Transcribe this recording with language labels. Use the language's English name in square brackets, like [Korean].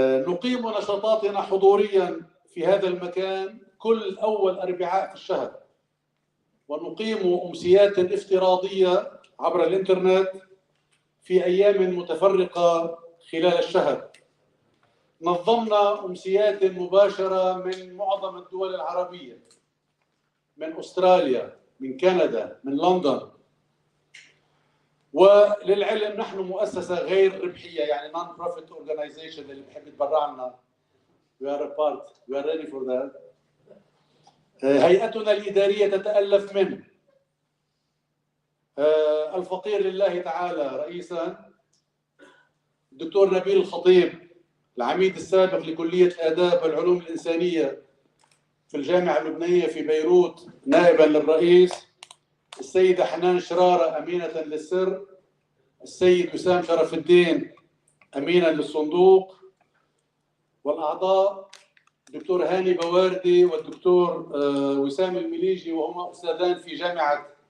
[Arabic] نقيم نشاطاتنا حضوريا في هذا المكان كل أول أربعاء في الشهر، ونقيم أمسيات افتراضية عبر الإنترنت في أيام متفرقة خلال الشهر. نظمنا أمسيات مباشرة من معظم الدول العربية، من أستراليا، من كندا، من لندن. وللعلم نحن مؤسسة غير ربحية، يعني [English] non-profit organization، [Arabic] اللي بحب يتبرع لنا [English] we are a part, we are ready for that. [Arabic] هيئتنا الإدارية تتألف من الفقير لله تعالى رئيسة، الدكتور نبيل الخطيب العميد السابق لكلية الآداب والعلوم الإنسانية في الجامعة اللبنانية في بيروت نائبا للرئيس، السيدة حنان شرارة أمينة للسر، السيد وسام شرف الدين أمينا للصندوق، والأعضاء الدكتور هاني بواردي والدكتور وسام المليجي، وهما أستاذان في جامعة